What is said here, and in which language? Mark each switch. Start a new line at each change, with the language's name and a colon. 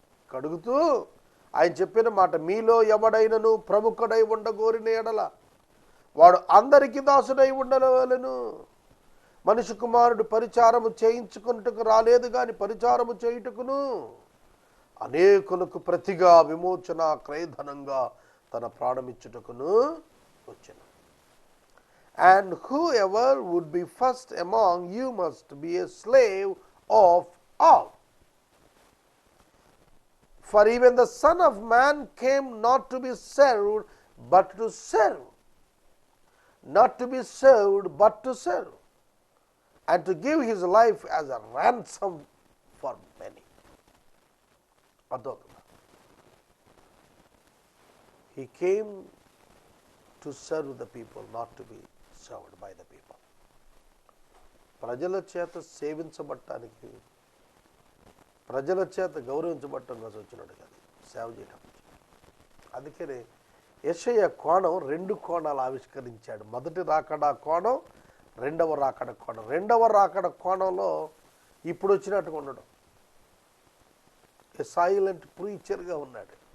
Telugu: కడుగుతూ ఆయన చెప్పిన మాట, మీలో ఎవడైనను ప్రముఖుడై ఉండగోరిన ఎడల వాడు అందరికీ దాసుడై ఉండవలెను. మనిషి కుమారుడు పరిచారము చేయించుకున్నట్టుకు రాలేదు, కానీ పరిచారము చేయుటకును అనేకులకు ప్రతిగా విమోచన క్రయధనంగా తన ప్రాణమిచ్చుటకును వచ్చెను.
English: And whoever would be first among you must be a slave of all. For even the Son of Man came not to be served, but to serve. Not to be served, but to serve. And to give his life as a ransom for many. He came to serve the people, not to be served by the people.
Telugu: ప్రజల చేత సేవించబడటానికి, ప్రజల చేత గౌరవించబడటం కోసం వచ్చినాడు కానీ సేవ చేయటం. అందుకనే యెషయా కోణం 2 కోణాలు ఆవిష్కరించాడు. మొదటి రాకడ కోణం, రెండవ రాకడ కోణం. రెండవ రాకడ కోణంలో ఇప్పుడు వచ్చినట్టుగా ఉండడం, ఏ సైలెంట్ ప్రీచర్గా ఉన్నాడు.